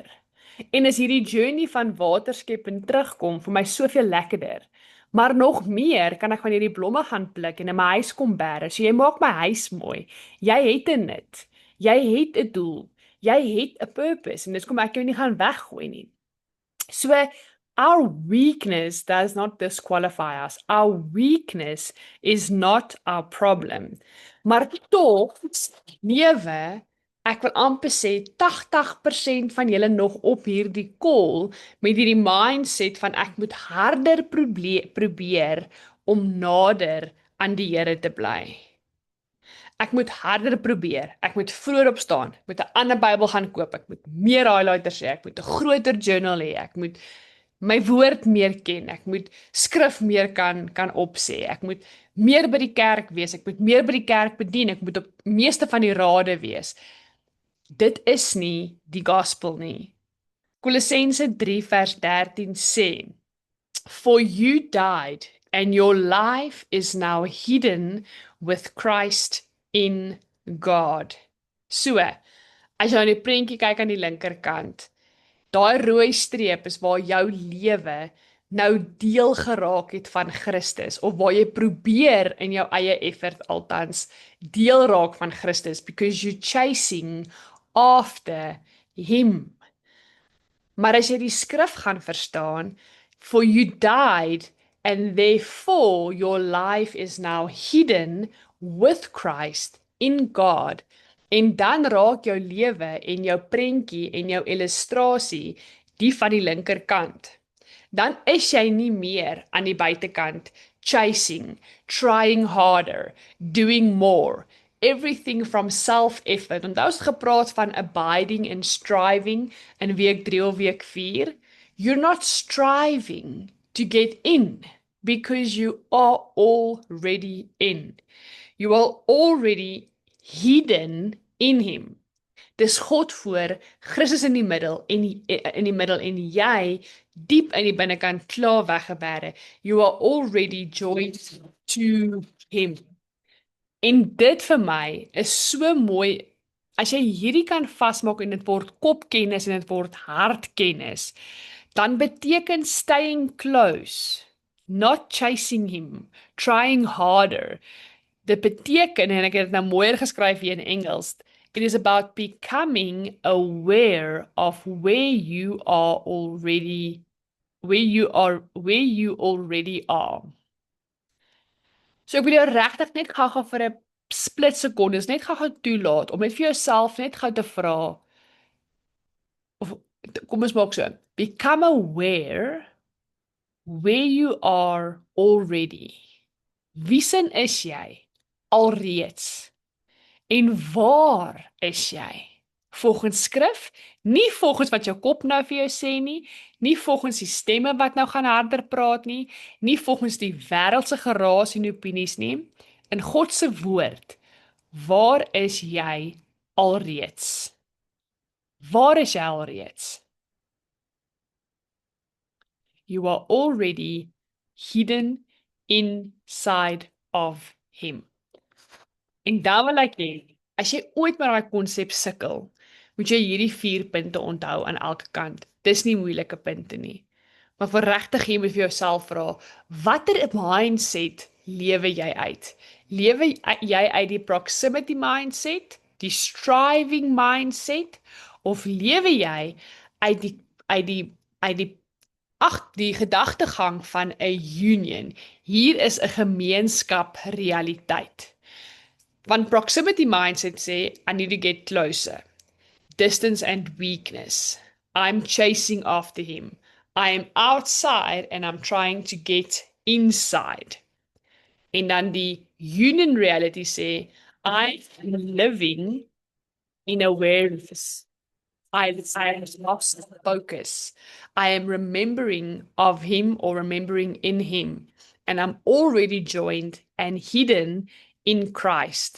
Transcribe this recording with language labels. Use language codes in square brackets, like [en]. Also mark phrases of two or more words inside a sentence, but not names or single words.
[af] En is hierdie journey van waterskep en terugkom vir my soveel lekkerder. Maar nog meer kan ek van hierdie blomme gaan pluk en in my huis kom bære. So jy maak my huis mooi. Jy het 'n nut. Jy het 'n doel. Jy het 'n purpose en dis kom ek jou nie gaan weggooi nie. [en] So our weakness does not disqualify us. Our weakness is not our problem. [af] Maar tog lewe, ek wil amper sê 80% van julle nog op hierdie call met hierdie mindset van ek moet harder probeer om nader aan die Here te bly. Ek moet harder probeer, ek moet vroeër opstaan, ek moet 'n ander Bybel gaan koop, ek moet meer highlighters hê, ek moet 'n groter journal hê, ek moet my woord meer ken, ek moet skrif meer kan opsê, ek moet meer by die kerk wees, ek moet meer by die kerk bedien, ek moet op meeste van die rade wees. Dit is nie die gospel nie. Kolossense 3 vers 13 sê, [en] For you died, and your life is now hidden with Christ in God. [af] So, as jy aan die prentjie kyk aan die linkerkant, daai rooi streep is waar jou lewe nou deel geraak het van Christus, of waar jy probeer in jou eie effort althans deel raak van Christus, [en] because you're chasing after him. [af] Maar as jy die skrif gaan verstaan, [en] for you died, and therefore your life is now hidden with Christ in God. [af] En dan raak jou lewe en jou prentjie en jou illustrasie die van die linkerkant. Dan is jy nie meer aan die buitekant [en] chasing, trying harder, doing more, everything from self-effort. [af] En daar is gepraat van [en] abiding and striving [af] in week 3 of week 4. [en] You're not striving to get in because you are already in. You are already hidden in him. [af] Dis God voor, Christus in die middel en jy diep in die binnekant klaar weggebêre. [en] You are already joined to him. [af] En dit vir my is so mooi. As jy hierdie kan vasmaak en dit word kopkennis en dit word hartkennis, dan beteken [en] staying close, not chasing him, trying harder. [af] Dit beteken, en ek het dit nou mooier geskryf hier in Engels, [en] it is about becoming aware of where you already are. [af] So ek wil jou regtig net gou-gou vir 'n split sekondes net gou-gou toelaat om net vir jouself net gou te vra of kom ons maak so. [en] Become aware where you are already. [af] Wiesin is jy alreeds? En waar is jy? Volgens skrif, nie volgens wat jou kop nou vir jou sê nie, nie volgens die stemme wat nou gaan harder praat nie, nie volgens die wêreldse geraas en opinies nie. In God se woord, waar is jy alreeds? Waar is jy alreeds? [en] You are already hidden inside of him. [af] En dan wil ek hê, as jy ooit met daai konsep sukkel, moet jy hierdie 4 punte onthou aan elke kant. Dis nie moeilike punte nie. Maar vir regtig jy moet vir jouself vra, watter mindset lewe jy uit? Lewe jy uit die [en] proximity mindset, [af] die [en] striving mindset, [af] of lewe jy uit die gedagtegang van 'n union? Hier is 'n gemeenskap realiteit. Want [en] proximity mindset [af] sê, [en] I need to get closer. Distance and weakness. I'm chasing after him. I am outside and I'm trying to get inside. [af] En dan die [en] union reality [af] sê, [en] I'm living in awareness. I am lost focus. I am remembering of him or remembering in him. And I'm already joined and hidden in Christ.